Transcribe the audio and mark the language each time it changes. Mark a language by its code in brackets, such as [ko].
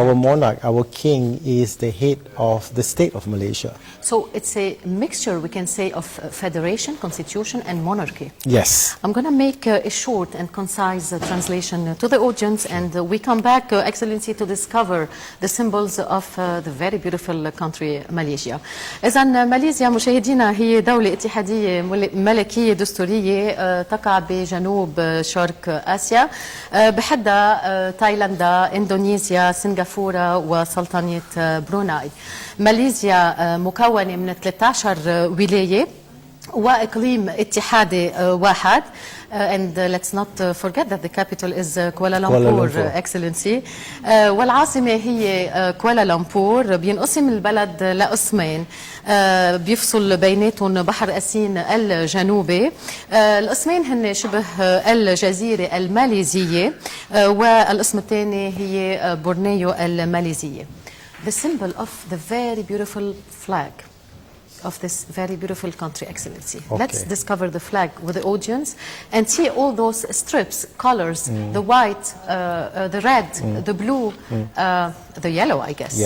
[en] Our monarch, our king, is the head of the state of Malaysia. So it's a mixture, we can say, of federation, constitution, and monarchy. Yes. I'm going to make a short and concise translation to the audience, and we come back, Excellency, to discover the symbols of the very beautiful country, Malaysia. [ar] إذن ماليزيا مشاهدينا هي دولة اتحادية ملكية دستورية تقع بجنوب شرق آسيا، بحدها تايلاندا، إندونيسيا، سنغافورة وسلطنة بروناي. ماليزيا مكونة من 13 ولاية وإقليم اتحادي واحد. [en] And let's not forget that the capital is Kuala Lumpur, Excellency. [ar] والعاصمة هي كوالالمبور. بينقسم البلد لقسمين بيفصل بيناتهم بحر أسين الجنوبي. القسمين هن شبه الجزيرة الماليزية، والقسم الثاني هي بورنيو الماليزية. [en] The symbol of the very beautiful flag of this very beautiful country, Excellency. Okay. Let's discover the flag with the audience and see all those strips, colors, the white, the red, the blue, the yellow, I guess.